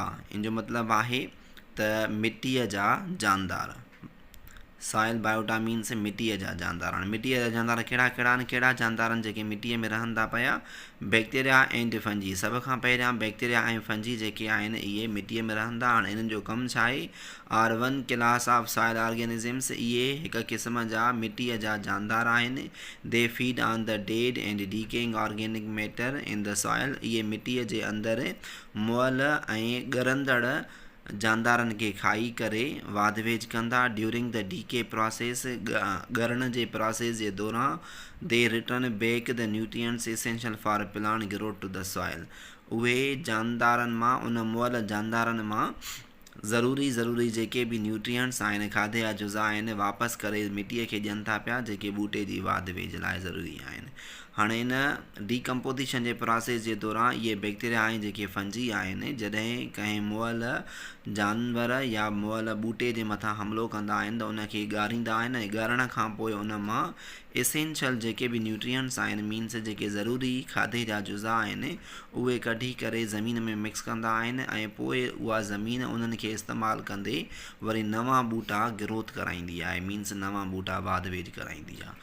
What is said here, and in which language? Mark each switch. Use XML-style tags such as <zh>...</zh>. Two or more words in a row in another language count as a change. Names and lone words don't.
<sd>इन जो मतिलबु आहे त मिटीअ जा जानदार।</sd> <en>Soil biota means</en> <sd>मिटीअ जा जानदार। हाणे मिटीअ जा जानदार कहिड़ा कहिड़ा आहिनि? कहिड़ा जानदार आहिनि जेके मिटीअ में रहनि था पिया?</sd> <en>Bacteria and fungi.</en> <sd>सभ खां पहिरियां बैक्टीरिया ऐं फंजी जेके आहिनि इहे मिटीअ में रहंदा। हाणे इन्हनि जो कमु छा आहे?</sd> <en>Are 1 class of soil organisms.</en> <sd>इहे हिकु क़िस्म जा मिटीअ जा जानदार आहिनि।</sd> <en>They feed on the dead and decaying organic matter in the soil.</en> <sd>इहे मिटीअ जे अंदरि मुअल ऐं ॻरंदड़ जानदारनि खे खाई करे वाधवेज कंदा।</sd> <en>During the decay process,</en> <sd>ॻरण जे प्रोसेस जे दौरान,</sd> <en>They return back the nutrients essential for plant growth to the soil.</en> <sd>उहे जानदारनि मां, उन मुअल जानदारनि मां ज़रूरी जेके बि न्यूट्रिएंट्स आहिनि, खाधे जा जुज़ा आहिनि, वापसि करे मिटीअ खे ॾियनि था पिया, जेके ॿूटे जी वाधवेज लाइ ज़रूरी आहिनि। हाणे इन डीकम्पोज़िशन जे प्रोसेस जे दौरान इहे बैक्टीरिया आहिनि जेके फंजी आहिनि, जॾहिं कंहिं मुअल जानवर या मुअल ॿूटे जे मथां हमिलो कंदा आहिनि त उनखे ॻारींदा आहिनि ऐं ॻारण खां पोइ उन मां एसेंशियल जेके बि न्यूट्रिएंट्स आहिनि, मीन्स जेके ज़रूरी खाधे जा जुज़ा आहिनि, उहे कढी करे ज़मीन में मिक्स कंदा आहिनि ऐं पोइ उहा ज़मीन उन्हनि खे इस्तेमालु कंदे वरी नवां ॿूटा ग्रोथ कराईंदी आहे, मीन्स नवां ॿूटा वाधवेज कराईंदी आहे।</sd>